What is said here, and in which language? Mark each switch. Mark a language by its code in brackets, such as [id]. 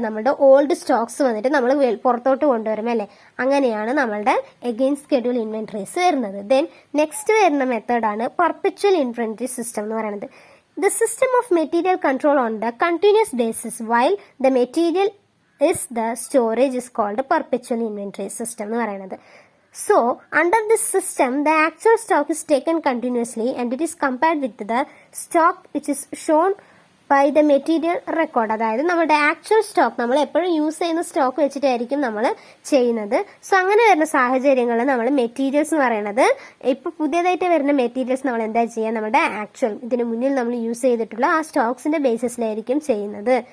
[ml] നമ്മുടെ old Stokes വന്നിട്ട് നമ്മൾ പുറത്തോട്ട് കൊണ്ടുവരും അല്ലേ, അങ്ങനെയാണ് നമ്മളുടെ അഗെയിൻസ്റ്റ് സ്കെഡ്യൂൾ ഇൻവെന്ററീസ് വരുന്നത്. ദെൻ നെക്സ്റ്റ് വരുന്ന മെത്തേഡാണ് പെർപെച്വൽ ഇൻവെന്ററി സിസ്റ്റം എന്ന് പറയുന്നത്. [en] the system of material control on the continuous basis while the material is the storage is called perpetual inventory system [ml] എന്ന് പറയുന്നത്. [en] So, under this system, the actual stock is taken continuously and it is compared with the stock which is shown by the material record. [ml] അതായത് നമ്മുടെ actual stock, നമ്മൾ എപ്പോഴും use ചെയ്യുന്ന stock വെച്ചിട്ടായിരിക്കും നമ്മൾ ചെയ്യുന്നത്. സോ അങ്ങനെ വരുന്ന സാഹചര്യങ്ങളിൽ നമ്മൾ മെറ്റീരിയൽസ് എന്ന് പറയുന്നത്, ഇപ്പോൾ പുതിയതായിട്ട് വരുന്ന മെറ്റീരിയൽസ് നമ്മൾ എന്താ ചെയ്യുക, നമ്മുടെ ആക്ച്വൽ ഇതിന് മുന്നിൽ നമ്മൾ യൂസ് ചെയ്തിട്ടുള്ള ആ സ്റ്റോക്സിന്റെ ബേസിസിലായിരിക്കും ചെയ്യുന്നത്.